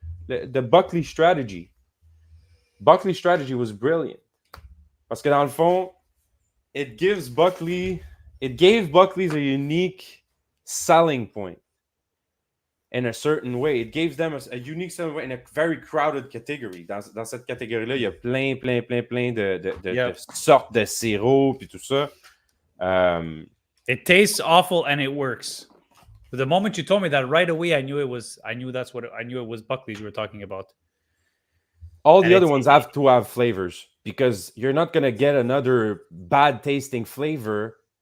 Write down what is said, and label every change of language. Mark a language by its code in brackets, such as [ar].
[en] The Buckley strategy. Buckley strategy was brilliant. [fr] Parce que dans le fond, [en] it gave Buckley's a unique selling point. In a certain way. It gave them a unique selling point in a very crowded category. [fr] Dans cette catégorie-là, il y a plein de sortes de sirop puis tout ça. [en] It tastes awful and it works. But the moment you told me that, right away, I knew it was Buckley's we were talking about. All the other ones have to have flavors, because you're not gonna get another bad tasting flavor.